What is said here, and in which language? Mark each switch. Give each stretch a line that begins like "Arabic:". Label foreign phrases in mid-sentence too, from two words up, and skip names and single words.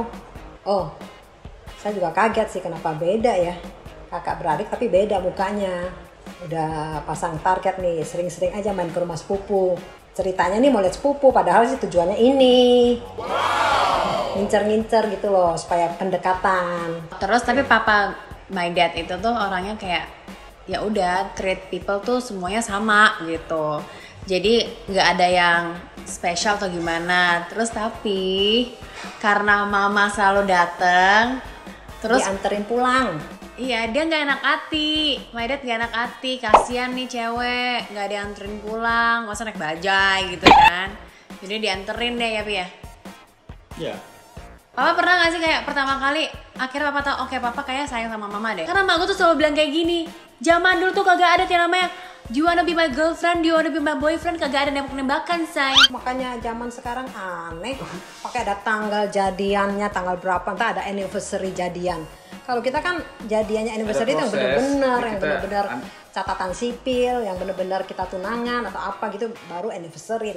Indonesian: Oh, saya juga kaget sih kenapa beda ya. Kakak beradik tapi beda mukanya. Udah pasang target nih, sering-sering aja main ke rumah sepupu. Ceritanya nih mau lihat sepupu, padahal sih tujuannya ini. Ngincer-ngincer gitu loh, supaya pendekatan. Terus tapi papa
English: my dad
Indonesian: itu tuh orangnya kayak ya udah
English: treat people
Indonesian: tuh semuanya sama gitu. Jadi nggak ada yang spesial atau gimana. Terus tapi karena mama selalu dateng, terus dianterin pulang. Iya, dia nggak enak hati.
English: My dad
Indonesian: nggak enak hati. Kasian nih cewek, nggak dianterin pulang. Masa naik bajai gitu kan? Jadi dianterin deh ya Pi ya. Iya. Papa pernah nggak sih kayak pertama kali akhirnya papa tahu oke, papa kayak sayang sama mama deh. Karena mak gue tuh selalu bilang kayak gini. Zaman dulu tuh kagak ada yang namanya
English: do you wanna be my girlfriend, do you wanna be my boyfriend,
Indonesian: kagak ada nembak-nembakan, say. Makanya zaman sekarang aneh, pakai ada tanggal jadiannya, tanggal berapa, entah ada anniversary jadian. Kalau kita kan jadiannya anniversary itu yang benar-benar, yang benar-benar catatan sipil, yang benar-benar kita tunangan atau apa gitu, baru anniversary loh.